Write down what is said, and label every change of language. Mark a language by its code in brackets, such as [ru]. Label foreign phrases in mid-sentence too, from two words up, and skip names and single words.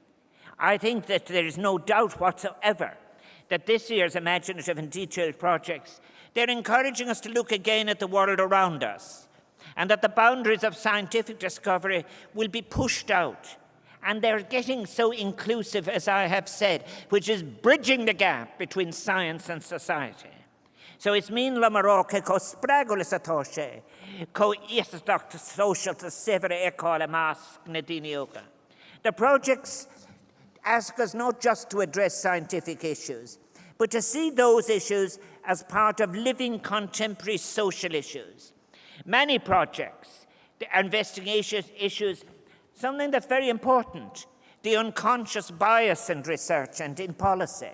[en] I think that there is no doubt whatsoever that this year's imaginative and detailed projects, they're encouraging us to look again at the world around us, and that the boundaries of scientific discovery will be pushed out. And they're getting so inclusive, as I have said, which is bridging the gap between science and society. So it's mean la maroke ko spragulis atoshe, ko isdok social to severe ekole mask nadinioka. The projects ask us not just to address scientific issues, but to see those issues as part of living contemporary social issues. Many projects are investigating issues, something that's very important, the unconscious bias in research and in policy.